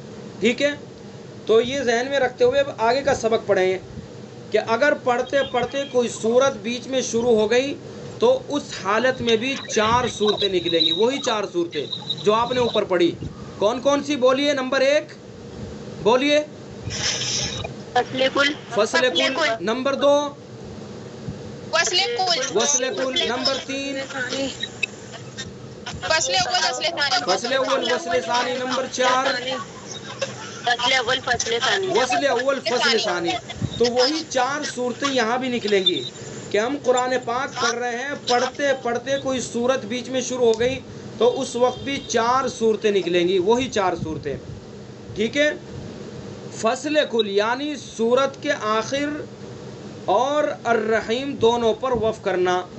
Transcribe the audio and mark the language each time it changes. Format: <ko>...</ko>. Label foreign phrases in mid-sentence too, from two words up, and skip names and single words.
<ur>ٹھیک ہے، تو یہ ذہن میں رکھتے ہوئے اب آگے کا سبق پڑھیں کہ اگر پڑھتے پڑھتے کوئی صورت بیچ میں شروع ہو گئی تو اس حالت میں بھی 4 صورتیں نکلیں گی. وہی 4 صورتیں جو آپ نے اوپر پڑھی. کون کون سی بولیے؟ نمبر 1 بولیے.</ur> <ar>فصل کل.</ar> <ur>نمبر 2</ur> <ar>وصل کل. نمبر 3 فصل اول وصل ثانی. نمبر 4 وصل اول فصل ثانی.</ar> <ur>تو وہی 4 صورتیں یہاں بھی نکلیں گی کہ ہم قرآن پاک پڑھ رہے ہیں، پڑھتے پڑھتے کوئی صورت بیچ میں شروع ہو گئی تو اس وقت بھی 4 صورتیں نکلیں گی، وہی 4 صورتیں. ٹھیک ہے،</ur> <ar>فصل کل</ar> <ur>یعنی صورت کے آخر اور الرحیم دونوں پر وقف کرنا.</ur>